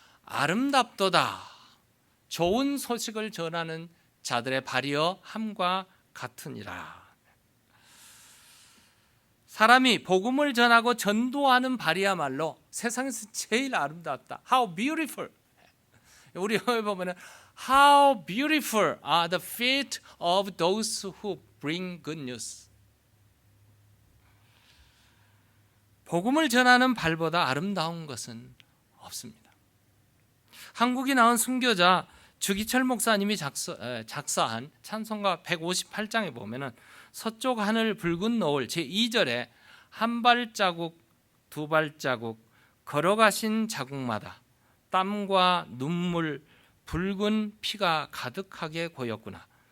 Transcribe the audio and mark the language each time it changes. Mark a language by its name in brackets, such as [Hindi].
[Korean] 아름답도다. 좋은 소식을 전하는 자들의 발이여 함과 같으니라. 사람이 복음을 전하고 전도하는 발이야말로 세상에서 제일 아름답다. [English] How beautiful. [Korean] 우리 영어에 보면은 [English] How beautiful are the feet of those who bring good news. [Korean] 복음을 전하는 발보다 아름다운 것은 없습니다. 한국이 나온 순교자 주기철 목사님이 작사한 찬송가 158장에 보면은 서쪽 하늘 붉은 노을 제2절에 한 발자국 두 발자국 걸어가신 자국마다 땀과 눈물 붉은 피가 가득하게 고였구나.